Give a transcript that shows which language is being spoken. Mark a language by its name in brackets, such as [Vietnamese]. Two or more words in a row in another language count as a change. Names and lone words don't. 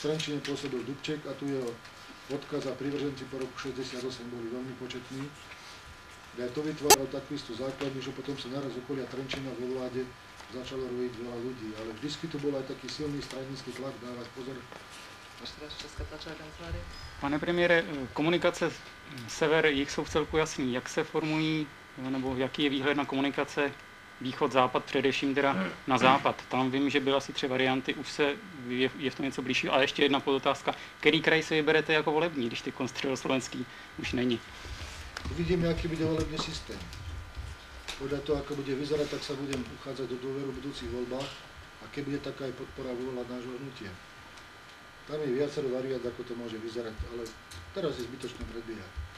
[Slovak] Trenčine pôsobil Dubček a tu jeho odkaz a privrženci po roku 68 boli veľmi početní. Ja to vytváral takú istú základňu, že potom sa naraz okolia Trenčína vo vláde začalo robiť veľa ľudí, ale vždycky tu bol aj taký silný stranický tlak dávať pozor. Česká tlačová kancelárie. [Czech] Pane premiére, komunikace sever-jih jsou v celku jasný. Jak se formují, nebo jaký je výhled na komunikace východ-západ, především teda na západ? Tam vím, že byly asi 3 varianty, už se je v tom něco blížšího. A ještě jedna podotázka. Který kraj si vyberete jako volební, když ty středoslovenský už není? [Slovak] Uvidíme, aký bude volebný systém. Podľa toho, ako bude vyzerať, tak sa budem uchádzať do dôveru v budúcich voľbách a keď bude taká aj podpora vôľa nášho hnutia. Tam je viacero variant, ako to môže vyzerať, ale teraz je zbytočné predbiehať.